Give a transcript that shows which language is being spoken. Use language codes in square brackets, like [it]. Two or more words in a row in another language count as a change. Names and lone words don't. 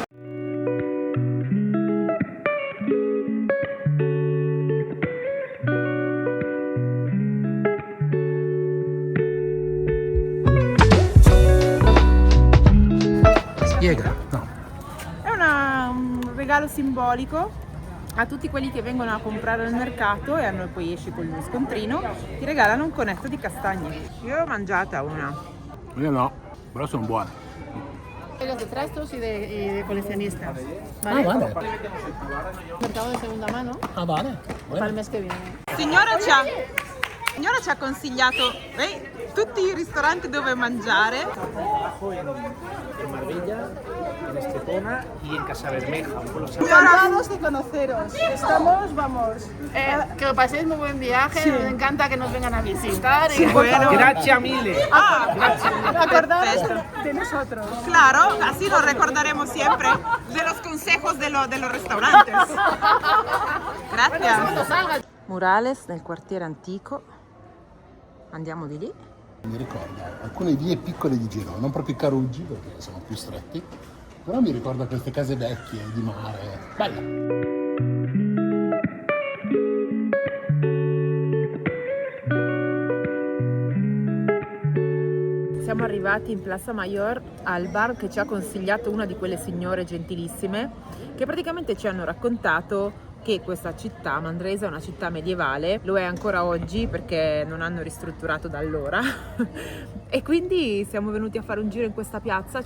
[it] Spiega, no. È un regalo simbolico a tutti quelli che vengono a comprare al mercato e poi esci con lo scontrino, ti regalano un conetto di castagne. Io l'ho mangiata una. Io no, però sono buone. [es] Los de trastos y de coleccionistas. Ah, vale. Mercado de segunda mano Ah, vale. para el mes que viene. [it] Signora ci ha consigliato tutti i ristoranti dove mangiare. [es] En Marbella, en Estepona y en Casabermeja, un pueblo Encantados de conoceros. Estamos, vamos. Que paséis muy buen viaje. Nos encanta que nos vengan a visitar. Sí, bueno. [it] Grazie mille. [es] Acordaros Perfecto. de nosotros. Claro, así nos recordaremos siempre de los consejos de los restaurantes. Gracias. [it] Murales nel quartiere antico. Andiamo di lì. Mi ricorda alcune vie piccole di Genova, non proprio i Caruggi perché sono più stretti, però mi ricorda queste case vecchie di mare. Bella! Siamo arrivati in Plaza Mayor al bar che ci ha consigliato una di quelle signore gentilissime che praticamente ci hanno raccontato che questa città, Manresa, è una città medievale, lo è ancora oggi perché non hanno ristrutturato da allora e quindi siamo venuti a fare un giro in questa piazza.